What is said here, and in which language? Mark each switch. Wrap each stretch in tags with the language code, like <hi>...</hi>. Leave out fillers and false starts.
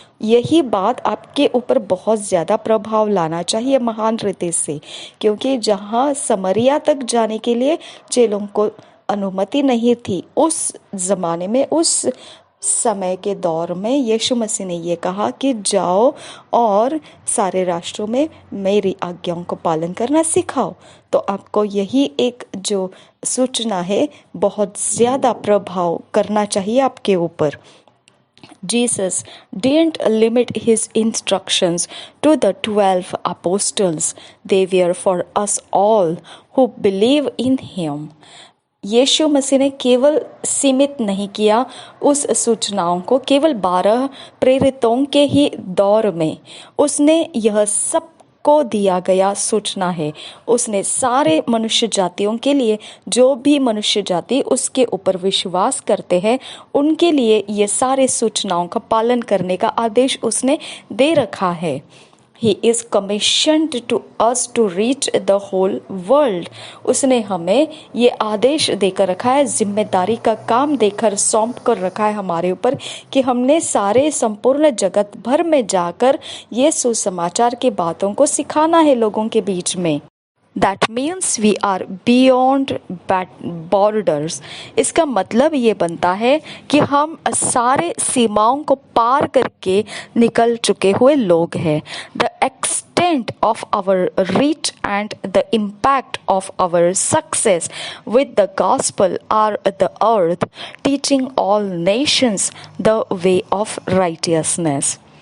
<hi>यही बात आपके ऊपर बहुत ज़्यादा प्रभाव लाना चाहिए महान रीति से, क्योंकि जहाँ समरिया तक जाने के लिए चेलों को अनुमति नहीं थी, उस ज़माने में, उस समय के दौर में यीशु मसीह ने ये कहा कि जाओ और सारे राष्ट्रों में मेरी आज्ञाओं को पालन करना सिखाओ। तो आपको यही एक जो सूचना है बहुत ज़्यादा प्रभाव करना चाहिए आपके ऊपर।</hi> <en>Jesus didn't limit his instructions to the 12 apostles. They were for us all who believe in him।</en> <hi>यीशु मसीह ने केवल सीमित नहीं किया उस सूचनाओं को केवल 12 प्रेरितों के ही दौर में, उसने यह सब को दिया गया सूचना है। उसने सारे मनुष्य जातियों के लिए, जो भी मनुष्य जाति उसके ऊपर विश्वास करते हैं, उनके लिए ये सारे सूचनाओं का पालन करने का आदेश उसने दे रखा है।</hi> <en>He is commissioned to us to reach the whole world.</en> <hi>उसने हमें ये आदेश देकर रखा है, जिम्मेदारी का काम देकर सौंप कर रखा है हमारे ऊपर कि हमने सारे संपूर्ण जगत भर में जाकर ये सुसमाचार की बातों को सिखाना है लोगों के बीच में।</hi> <en>That means we are beyond borders.</en> <hi>इसका मतलब ये बनता है कि हम सारे सीमाओं को पार करके निकल चुके हुए लोग हैं।</hi> <en>The extent of our reach and the impact of our success with the gospel are the earth, teaching all nations the way of righteousness.</en>